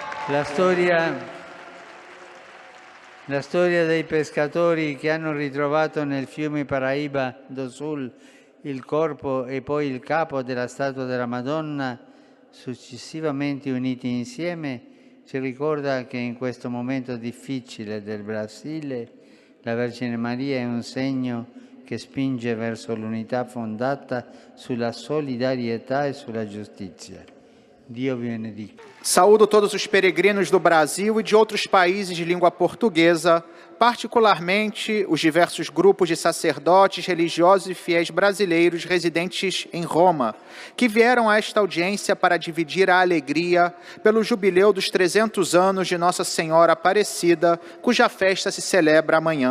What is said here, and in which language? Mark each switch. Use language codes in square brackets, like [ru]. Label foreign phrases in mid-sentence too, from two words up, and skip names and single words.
[it] La storia dei pescatori che hanno ritrovato nel fiume Paraíba do Sul il corpo e poi il capo della statua della Madonna, successivamente uniti insieme, ci ricorda che in questo momento difficile del Brasile la Vergine Maria è un segno che spinge verso l'unità fondata sulla solidarietà e sulla giustizia. Dio vi benedica. [pt] Saúdo todos os peregrinos do Brasil e de outros países de língua portuguesa, particularmente os diversos grupos de sacerdotes, religiosos e fiéis brasileiros residentes em Roma, que vieram a esta audiência para dividir a alegria pelo jubileu dos 300 anos de Nossa Senhora Aparecida, cuja festa se celebra amanhã.